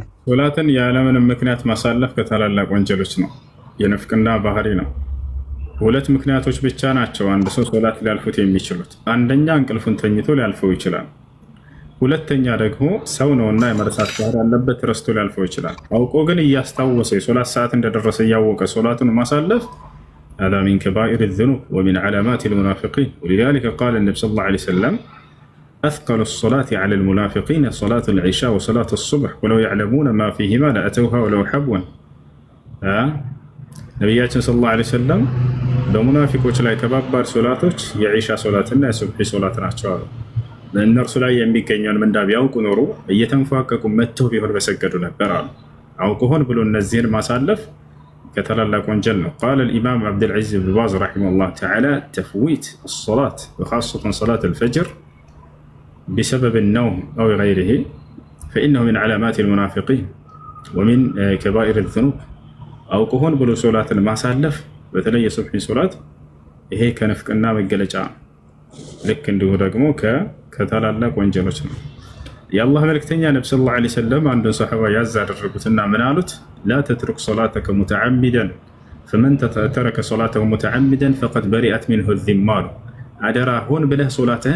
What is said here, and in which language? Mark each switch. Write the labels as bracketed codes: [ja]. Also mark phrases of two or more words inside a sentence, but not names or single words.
[am] ሶላትን ያለምንም ምክንያት ማሳለፍ ከታላላቅ ወንጀሎች ነው፣ የንፍቅና ባህሪ ነው። ሁለት ምክንያቶች ብቻ ናቸው አንድ ሰው ሶላት ሊያልፉት የሚችሉት። አንደኛ እንቅልፉን ተኝቶ ሊያልፈው ይችላል። ሁለተኛ ደግሞ ሰው ነውና የመርሳት ባህሪ ያለበት ረስቶ ሊያልፈው ይችላል። አውቆ ግን እያስታወሰ የሶላት ሰዓት እንደደረሰ እያወቀ ሶላቱን ማሳለፍ [ar] هذا من كبائر الذنوب ومن علامات المنافقين ولذلك قال النبي صلى الله عليه وسلم أثقل الصلاة على المنافقين صلاة العشاء وصلاة الصبح ولو يعلمون ما فيهما لأتوها ولو حبوا [am] ነቢያችን [ar] صلى الله عليه وسلم [am] በሙናፊቆች ላይ ከባባድ ሶላቶች የዒሻ ሶላትና የሱብሒ ሶላት ናቸው አሉ። በእነርሱ ላይ የሚገኘውን ምንዳ ቢያውቁ ኖሮ እየተንፏቀቁ መጥተው ቢሆን በሰገዱ ነበር አሉ። አውቆ ሆን ብሎ እነዚህን ማሳለፍ ከታላላቅ ወንጀል ነው። [ar] قال الإمام عبد العزيز بن باز رحمه الله تعالى تفويت الصلاة وخاصة صلاة الفجر بسبب النوم أو غيره فإنه من علامات المنافقين ومن كبائر الذنوب [am] አውቆ ሆን ብሎ ሶላትን ማሳለፍ በተለይ የሱብሒ ሶላት ይሄ ከንፍቅና መገለጫ ልክ እንዲሁ ደግሞ ከታላላቅ ወንጀሎች ነው። የአላህ መልእክተኛ ነብዩ [ar] صلى الله عليه وسلم [am] አንዱን ሰሃባ ያዝ አደረጉትና ምን አሉት? [ar] لا تترك صلاتك متعمدا فمن ترك صلاته متعمدا فقد برئت منه الذمة [am] አሉ። አደራ ሆን ብለህ ሶላትህን